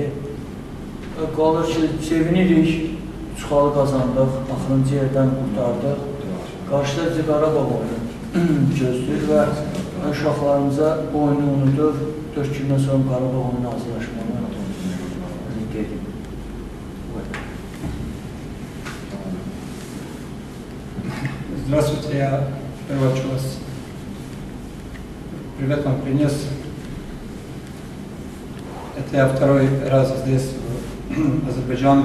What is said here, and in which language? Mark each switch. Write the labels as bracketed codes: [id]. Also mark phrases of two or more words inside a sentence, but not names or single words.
[az] Qalır ki, sevinirik, çıxalı qazandıq, axırıncı yerdən qurtardıq. Qarşıda bizi Qarabağ oyunu gözləyir və uşaqlarımıza oyunu unudur, 4 gündən sonra Qarabağ oyunu hazırlaşmalı dedim. [ru] Здравствуйте, я сперва хочу вас привет вам принес. Это я второй раз здесь, в Азербайджане.